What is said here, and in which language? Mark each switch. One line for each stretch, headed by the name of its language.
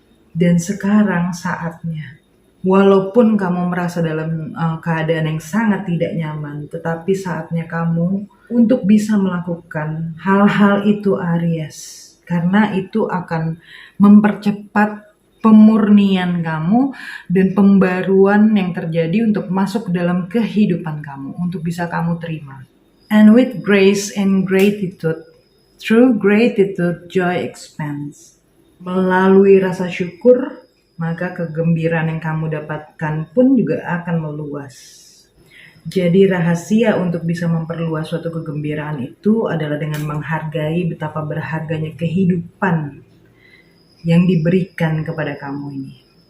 Indonesian: Dan sekarang saatnya. Walaupun kamu merasa dalam keadaan yang sangat tidak nyaman, tetapi saatnya kamu untuk bisa melakukan hal-hal itu Aries. Karena itu akan mempercepat pemurnian kamu dan pembaruan yang terjadi untuk masuk ke dalam kehidupan kamu, untuk bisa kamu terima.
English: And with grace and gratitude, through gratitude, joy expands.
Indonesian: Melalui rasa syukur, maka kegembiraan yang kamu dapatkan pun juga akan meluas. Jadi rahasia untuk bisa memperluas suatu kegembiraan itu adalah dengan menghargai betapa berharganya kehidupan yang diberikan kepada kamu ini.